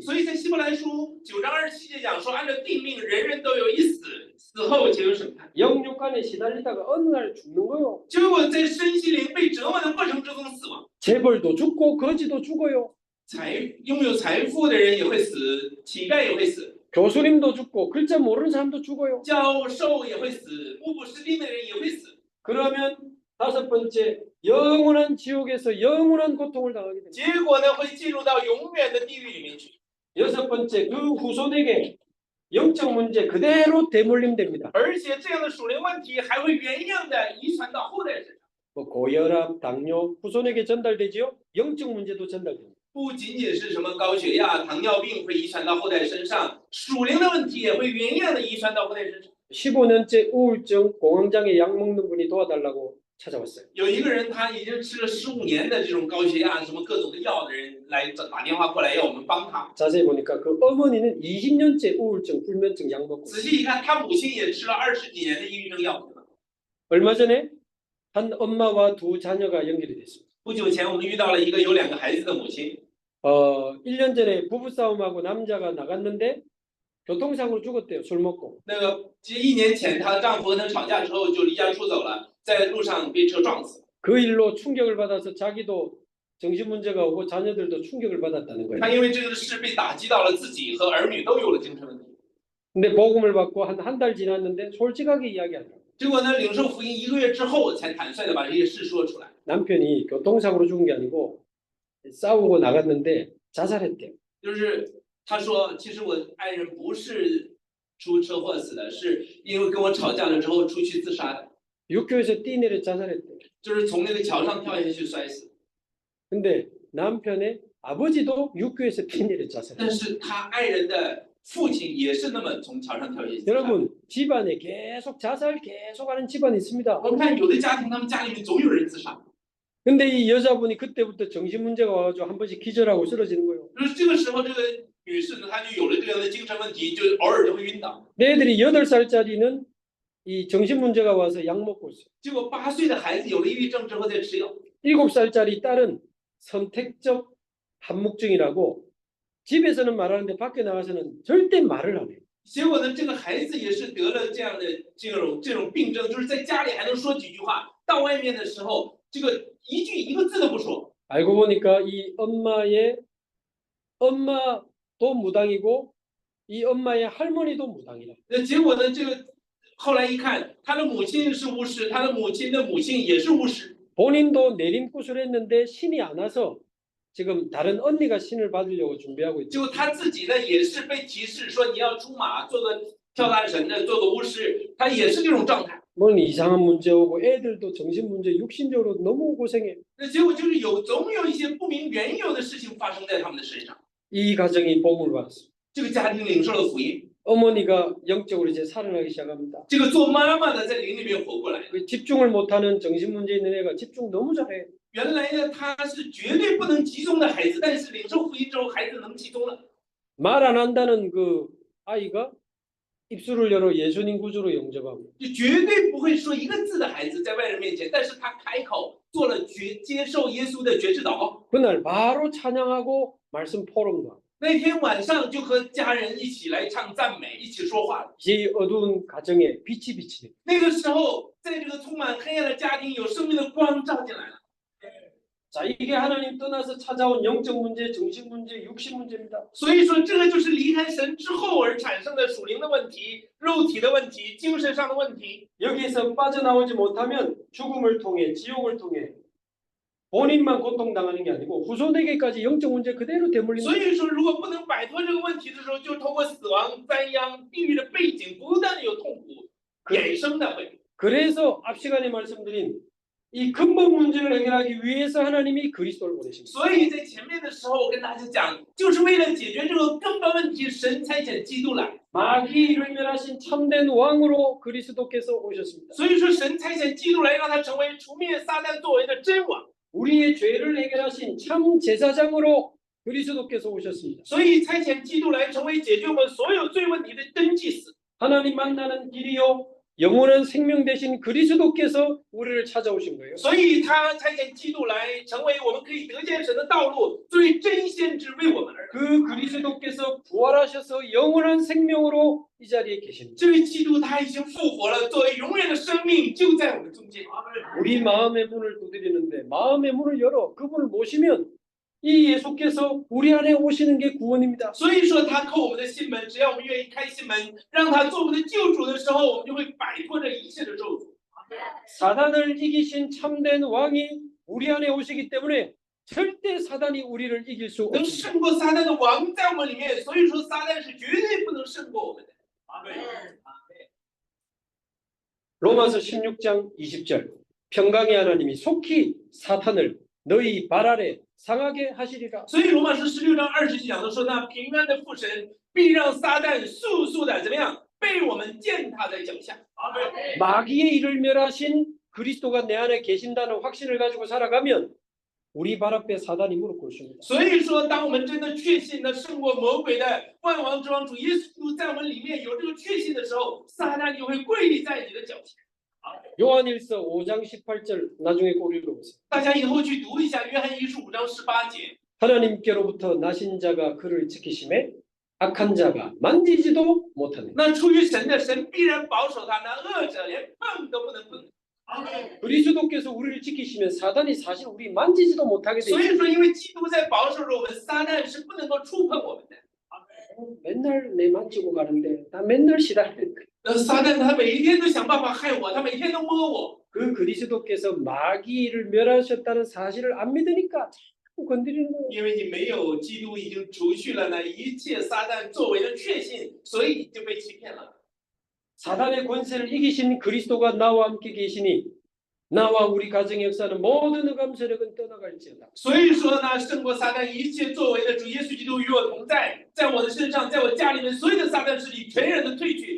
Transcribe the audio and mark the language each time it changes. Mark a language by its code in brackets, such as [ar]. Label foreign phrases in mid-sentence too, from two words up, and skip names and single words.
[zh] 所以在希伯来书9章27节讲说，按照定命，人人都有一死，死后且有审判。 [ko] 영육간에 시달리다가 어느 날 죽는 거요. [zh] 结果在身心灵被折磨的过程之中死亡。 [ko] 재벌도 죽고 거지도 죽어요. [zh] 拥有财富的人也会死，乞丐也会死， [ko] 교수님도 죽고 글자 모르는 사람도 죽어요. [zh] 教授也会死，目不识丁的人也会死。 [ko] 그러면 다섯 번째, 영원한 지옥에서 영원한 고통을 당하게 됩니다. [zh] 结果呢，会进入到永远的地狱里面去。 [ko] 여섯 번째, 그 후손에게 영적 문제 그대로 대물림됩니다. [zh] 而且这样的属灵问题还会原样的遗传到后代身上。 [ko] 뭐 고혈압, 당뇨 후손에게 전달되지요. 영적 문제도 전달됩니다. [zh] 不仅仅是什么高血压、糖尿病会遗传到后代身上，属灵的问题也会原样的遗传到后代身上。 [ko] 15년째 우울증 공황장애 약 먹는 분이 도와달라고 찾아왔어요. [zh] 有一个人，他已经吃了15年的这种高血压、什么各种的药的人来打电话过来要我们帮他。 [ko] 자세히 보니까 그 어머니는 20년째 우울증, 불면증 약 먹고 [zh] 仔细一看，他母亲也吃了20几年的抑郁症药。 [ko] 얼마 전에 한 엄마와 두 자녀가 연결이 됐습니다. [zh] 不久前，我们遇到了一个有2个孩子的母亲。 [ko] 1년 전에 부부싸움하고 남자가 나갔는데 교통사고로 죽었대요. 술 먹고. [zh] 那个，其实1年前，她丈夫和她吵架之后就离家出走了，在路上被车撞死。 [ko] 그 일로 충격을 받아서 자기도 정신문제가 오고 자녀들도 충격을 받았다는 거예요. [zh] 她因为这个事被打击到了，自己和儿女都有了精神问题。 [ko] 근데 복음을 받고 한 달 지났는데 솔직하게 이야기하더라고요. [zh] 结果呢，领受福音1个月之后，才坦率的把这些事说出来。 [ko] 남편이 교통사고로 죽은 게 아니고 싸우고 나갔는데 자살했대요. [zh] 就是她说，其实我爱人不是出车祸死的，是因为跟我吵架了之后出去自杀的， [ko] 육교에서 뛰내려 자살했대요. [zh] 就是从那个桥上跳下去摔死。 [ko] 근데 남편의 아버지도 육교에서 뛰내려 [zh] 但 [ko] 자살했대요. [zh] 是他爱人的父亲也是那么从桥上跳下去自杀。 [ko] 여러분 집안에 계속 자살 계속하는 집안이 있습니다. [zh] 我们看有的家庭，他们家里面总有人自杀。 [ko] 근데 이 여자분이 그때부터 정신문제가 와가지고 한 번씩 기절하고 쓰러지는 거예요. [zh] 就是这个时候，这个女士呢，她就有了这样的精神问题，就偶尔就会晕倒。 [ko] 내 애들이 8살짜리는 이 정신문제가 와서 약 먹고 있어요. [zh] 结果8岁的孩子有了抑郁症之后在吃药， [ko] 7살짜리 딸은 선택적 한묵증이라고 집에서는 말하는데 밖에 나가서는 절대 말을 안 해요. [zh] 结果呢，这个孩子也是得了这样的这种病症，就是在家里还能说几句话，到外面的时候，这个一个字都不说。 [ko] 알고 보니까 이 엄마도 무당이고 이 엄마의 할머니도 무당이라. [zh] 那结果呢，这个后来一看，他的母亲是巫师，他的母亲的母亲也是巫师。 [ko] 본인도 내림굿을 했는데 신이 안 와서 지금 다른 언니가 신을 받으려고 준비하고 있죠. [zh] 结果他自己呢也是被提示说你要出马，做个跳大神的，做个巫师，他也是这种状态。 [ko] 뭐 이상한 문제 오고 애들도 정신 문제 육신적으로 너무 고생해. [zh] 那结果就是总有一些不明缘由的事情发生在他们的身上。 [ko] 이 가정이 복음을 받았어요. [zh] 这个家庭领受了福音， [ko] 어머니가 영적으로 이제 살아나기 시작합니다. [zh] 这个做妈妈的在灵里面活过来。 [ko] 그 집중을 못하는 정신 문제 있는 애가 집중 너무 잘해. [zh] 原来呢，他是绝对不能集中的孩子，但是领受福音之后，孩子能集中了。 [ko] 말 안 한다는 그 아이가 입술을 열어 예수님 구주로 영접합니다. [zh] 就绝对不会说一个字的孩子在外人面前，但是他开口做了接受耶稣的决志祷告。 [ko] 그날 바로 찬양하고 말씀 포럼도 하고 [zh] 那天晚上就和家人一起来唱赞美，一起说话了。 [ko] 이 어두운 가정에 빛이 비치는. [zh] 那个时候，在这个充满黑暗的家庭，有生命的光照进来了。 [ko] 자, 이게 하나님 떠나서 찾아온 영적 문제, 정신 문제, 육신 문제입니다. [zh] 所以说，这个就是离开神之后而产生的属灵的问题、肉体的问题、精神上的问题。 [ko] 여기에서 빠져나오지 못하면 죽음을 통해 지옥을 통해 본인만 고통당하는 게 아니고 후손에게까지 영적 문제 그대로 되물리는 [zh] 所以说，如果不能摆脱这个问题的时候，就通过死亡、灾殃、地狱的背景，不断的有痛苦衍生的会。 [ko] 그래서 앞 시간에 말씀드린 이 근본 문제를 해결하기 위해서 하나님이 그리스도를 보내십니다. [zh] 所以在前面的时候，我跟大家讲，就是为了解决这个根本问题，神差遣基督来。 [ko] 마귀를 멸하신 참된 왕으로 그리스도께서 오셨습니다. [zh] 所以说，神差遣基督来，让他成为除灭撒旦作为的真王。 [ko] 우리의 죄를 해결하신 참 제사장으로 그리스도께서 오셨습니다. [zh] 所以差遣基督来，成为解决我们所有罪问题的真祭司。 [ko] 하나님 만나는 길이요 영원한 생명 되신 그리스도께서 우리를 찾아오신 거예요. [zh] 所以他差遣基督来，成为我们可以得见神的道路，最真先知为我们而来。 [ko] 그 그리스도께서 부활하셔서 영원한 생명으로 이 자리에 계십니다. [zh] 这位基督他已经复活了，作为永远的生命就在我们中间。 [ko] 우리 마음의 문을 두드리는데 마음의 문을 열어 그분을 모시면 이 예수께서 우리 안에 오시는 게 구원입니다. [zh] 所以说，他叩我们的心门，只要我们愿意开心门，让他做我们的救主的时候，我们就会摆脱这一切的咒诅。 [ko] 사단을 이기신 참된 왕이 우리 안에 오시기 때문에 절대 사단이 우리를 이길 수 [zh] 能 [ko] 없습니다. [zh] 胜过撒旦的王在我们里面，所以说撒旦是绝对不能胜过我们的。 [ko] 로마서 16장 20절 평강의 하나님이 속히 사탄을 너희 발 아래 상하게 하시리라. [zh] 所以罗马书16章20节讲的说，那平安的父神必让撒旦速速的怎么样被我们践踏在脚下。 [ko] 마귀의 일을 멸하신 그리스도가 내 안에 계신다는 확신을 가지고 살아가면 우리 발 앞에 사단이 무릎 꿇습니다. [zh] 所以说，当我们真的确信的胜过魔鬼的万王之王主耶稣基督在我们里面有这个确信的时候，撒旦就会跪在你的脚前。 [ko] 요한일서 5장 18절 나중에 꼭 읽어보세요. [zh] 大家以后去读一下约翰一书5章18节。 [ko] 하나님께로부터 나신 자가 그를 지키심에 악한 자가 만지지도 못하네. [zh] 那出于神的，神必然保守他，那恶者连碰都不能碰。 [ko] 그리스도께서 우리를 지키시면 사단이 사실 우리 만지지도 못하게 돼 [zh] 所 [ko] 있어요. [zh] 以说，因为基督在保守着我们，撒旦是不能够触碰我们的。 [ko] 맨날 내 만지고 가는데 나 맨날 시달려. [zh] 撒旦他每一天都想办法害我，他每天都摸我。 [ko] 그 그리스도께서 마귀를 멸하셨다는 사실을 안 믿으니까 자꾸 건드리는 거예요. [zh] 因为你没有基督已经除去了那一切撒旦作为的确信，所以你就被欺骗了。 [ko] 사단의 권세를 이기신 그리스도가 나와 함께 계시니 나와 우리 가정의 역사는 모든 흑암 세력은 떠나갈지어다. [zh] 所以说呢，胜过撒旦一切作为的主耶稣基督与我同在，在我的身上，在我家里面，所有的撒旦势力全然的退去。